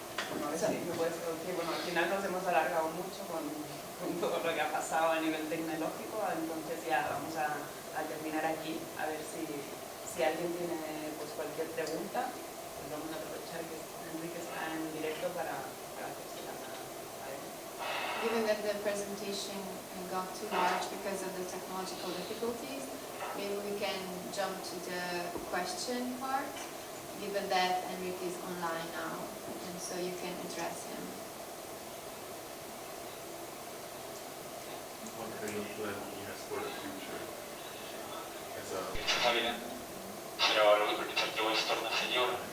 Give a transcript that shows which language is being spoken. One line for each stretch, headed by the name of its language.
Spanish: Bueno, a ver si me puedes traducir. Bueno, al final nos hemos alargado mucho con todo lo que ha pasado a nivel tecnológico, entonces ya vamos a terminar aquí, a ver si alguien tiene pues cualquier pregunta, pues vamos a aprovechar que Enrique está en directo para hacérselas a él.
English: Given that the presentation got too large because of the technological difficulties, maybe we can jump to the question part, given that Enric is online now, and so you can address him. What kind of plan he has for the future? As a
Spanish: Está bien, pero lo que yo es torna señor.